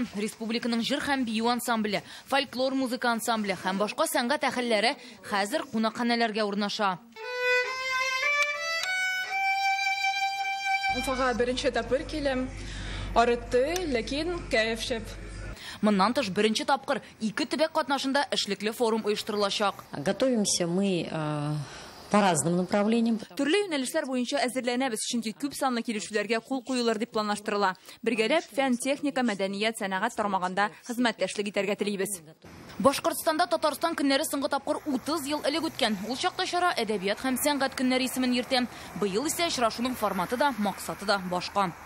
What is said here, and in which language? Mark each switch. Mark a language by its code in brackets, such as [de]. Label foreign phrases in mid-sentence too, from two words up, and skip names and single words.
[tt] Республиканың җыр һәм бию ансамбле, фольклор музыка ансамбле һәм башка сәнгать әһелләре хәзер кунакханәләргә урнаша. Уфага беренче тапкыр киләм. Арытты, ләкин кәеф шәп. Моннан тыш беренче тапкыр 2 төбәк катнашында эшлекле форум оештырылачак. [ru] Готовимся мы по разным направлениям. [tt] Төрле юнәлешләр буенча әзерләнәбез, чөнки күп санлы килешүләргә кул куюлар дип планлаштырыла. Бергәләп фән, техника, мәдәният, сәнәгать тармагында хезмәттәшлек итәргә телибез. Башкортстанда Татарстан көннәре соңгы тапкыр 30 ел элек үткән. Ул чакта чара әдәбият һәм сәнгать көннәре исемен йөртә. Быел исә очрашуның форматы да, максаты да башка.